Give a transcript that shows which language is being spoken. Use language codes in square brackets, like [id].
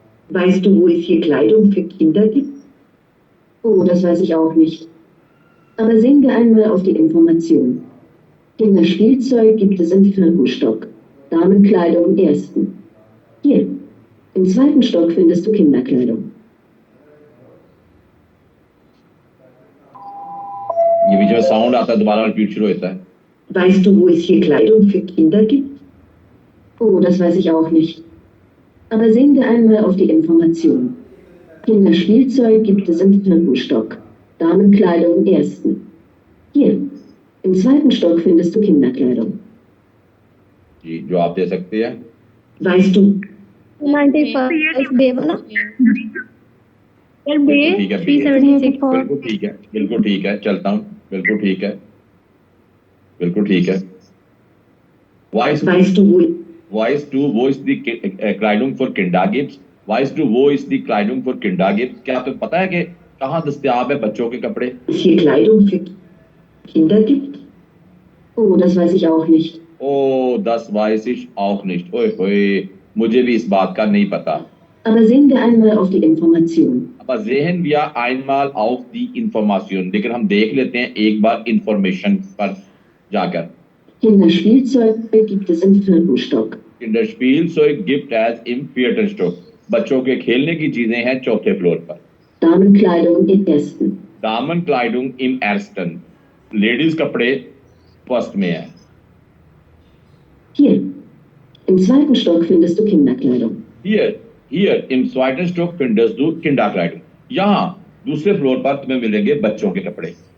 [de] Weißt du, wo es hier Kleidung für Kinder gibt? Oh, das weiß ich auch nicht. Aber sehen wir einmal auf die Information. Kinderspielzeug gibt es im 4. Stock. Damenkleidung im 1. Hier. Im 2. Stock findest du Kinderkleidung. [hi] ये बीच में sound आता है, दोबारा repeat शुरू होता है। [de] Weißt du, wo es hier Kleidung für Kinder gibt? Oh, das weiß ich auch nicht. Aber sehen wir einmal auf die Information. Kinderspielzeug gibt es im 4. Stock. Damenkleidung im 1. Hier. Im 2. Stock findest du Kinderkleidung. [hi] जी जो आप दे सकते हैं। [de] Weißt du, [hi] 91 बे वाला यार बे ठीक है, 376 बिल्कुल ठीक है, बिल्कुल ठीक है, चलता हूँ, बिल्कुल ठीक है, बिल्कुल ठीक है। [de] weißt du, Weißt du, wo ist die Kleidung für Kinder gibt? Weißt du, wo ist die Kleidung für Kinder gibt? [hi] क्या तुम्हें पता है कि कहाँ दस्तयाब है बच्चों के कपड़े? [de] es hier Kleidung für Kinder gibt? Oh, das weiß ich auch nicht. Oh, das weiß ich auch nicht. [hi] ओए होए, मुझे भी इस बात का नहीं पता। [de] Aber sehen wir einmal auf die Information. Aber sehen wir einmal auf die Information. [hi] लेकिन हम देख लेते हैं एक बार Information पर जाकर। [de] Kinderspielzeug gibt es im 4. Stock. Kinderspielzeug gibt es im 4. Stock. [hi] बच्चों के खेलने की चीजें हैं 4थे फ्लोर पर। [de] Damenkleidung im 1. Damenkleidung im 1. [hi] Ladies कपड़े फर्स्ट में है। [de] Hier. Im 2. Stock findest du Kinderkleidung. Hier im 2. Stock findest du Kinderkleidung. [hi] यहाँ दूसरे फ्लोर पर तुम्हें मिलेंगे बच्चों के कपड़े।